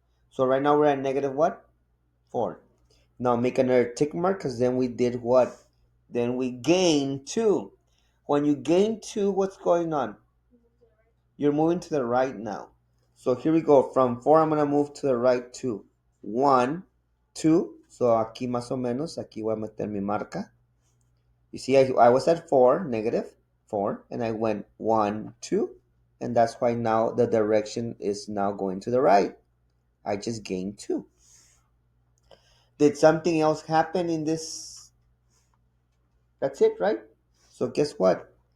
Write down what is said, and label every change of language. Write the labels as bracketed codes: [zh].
[en] So right now we're at negative what? 4. Now make another tick mark because then we did what? Then we gain 2. When you gain 2, what's going on? You're moving to the right now. So here we go. From 4, I'm going to move to the right 2. 1, 2. [es] So aquí más o menos, aquí voy a meter mi marca. [en] You see, I was at 4, -4, and I went 1, 2. And that's why now the direction is now going to the right. I just gained 2. Did something else happen in this? That's it, right? So guess what?